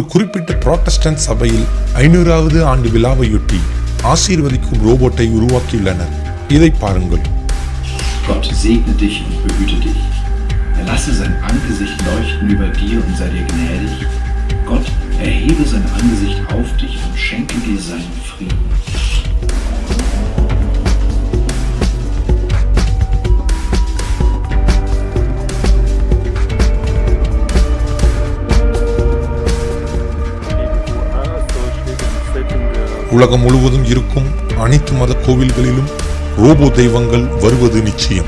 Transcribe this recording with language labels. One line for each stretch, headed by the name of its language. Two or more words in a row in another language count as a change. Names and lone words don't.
Tamil: குறிப்பிட்ட புராட்டஸ்டன்ட் சபையில் 500வது ஆண்டு விழாவையொட்டி ஆசீர்வதிக்கும் ரோபோட்டை உருவாக்கியுள்ளனர். இதை பாருங்கள்.
German: Gott segne dich und behüte dich. Er lasse sein Angesicht leuchten über dir und sei dir gnädig. Gott erhebe sein Angesicht auf dich und schenke dir seinen Frieden.
Tamil: உலகம் முழுவதும் இருக்கும் அனைத்து மத கோவில்களிலும் ரோபோ தெய்வங்கள் வருவது நிச்சயம்.